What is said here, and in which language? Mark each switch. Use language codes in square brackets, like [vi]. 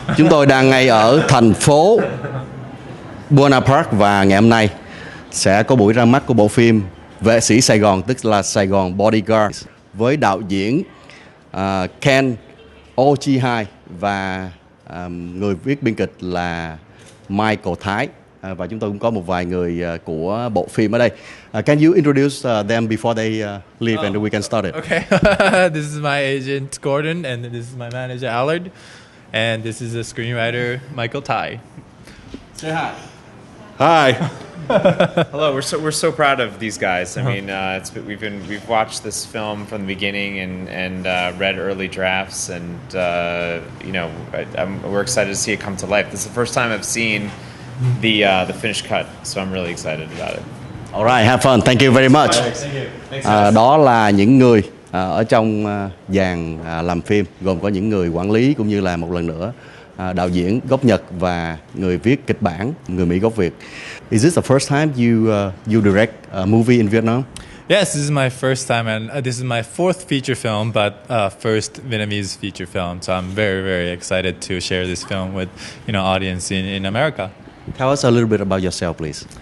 [vi] Chúng tôi đang ngay ở thành phố Buona Park và ngày hôm nay sẽ có buổi ra mắt của bộ phim về Sĩ Sài Gòn, tức là Sài Gòn Bodyguards, với đạo diễn Ken Oh và người viết biên kịch là Michael Thái. Và chúng tôi cũng có một vài người của bộ phim ở đây. [en] Can you introduce them before they leave and we can start it? Okay. This is my agent Gordon, and this is my manager Allard, and this is the screenwriter Michael Tai. Say hi. Hi. Hello. We're so proud of these guys. I mean, we've watched this film from the beginning and read early drafts, and we're excited to see it come to life. This is the first time I've seen the finished cut, so I'm really excited about it. All right, have fun. Thank you very much. Thank you. Thanks, [vi] Đó là những người ở trong dàn làm phim, gồm có những người quản lý cũng như là một lần nữa đạo diễn gốc Nhật và người viết kịch bản người Mỹ gốc Việt. [en] Is this the first time you direct a movie in Vietnam? Yes, this is my first time, and this is my fourth feature film, but first Vietnamese feature film. So I'm very, very excited to share this film with audience in America. Tell us a little bit about yourself, please.